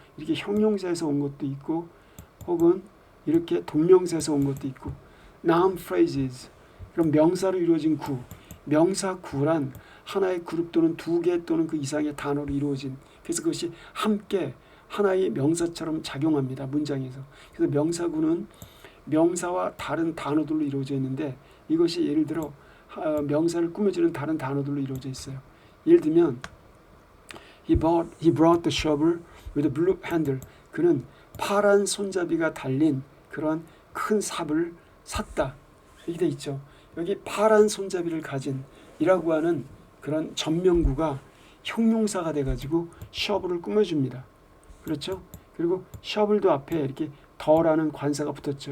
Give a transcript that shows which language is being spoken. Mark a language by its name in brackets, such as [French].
[Korean] 이렇게 형용사에서 온 것도 있고 혹은 이렇게 동명사에서 온 것도 있고 noun phrases 그럼 명사로 이루어진 구 명사 구란 하나의 그룹 또는 두 개 또는 그 이상의 단어로 이루어진 그래서 그것이 함께 하나의 명사처럼 작용합니다. 문장에서. 그래서 명사구는 명사와 다른 단어들로 이루어져 있는데 이것이 예를 들어 명사를 꾸며주는 다른 단어들로 이루어져 있어요. 예를 들면 [English] he brought the shovel with a blue handle. [Korean] 그는 파란 손잡이가 달린 그런 큰 삽을 샀다. 이렇게 돼 있죠. 여기 파란 손잡이를 가진 이라고 하는 그런 전명구가 형용사가 돼가지고 shovel을 꾸며줍니다. 그렇죠? 그리고 shovel도 앞에 이렇게 더라는 관사가 붙었죠.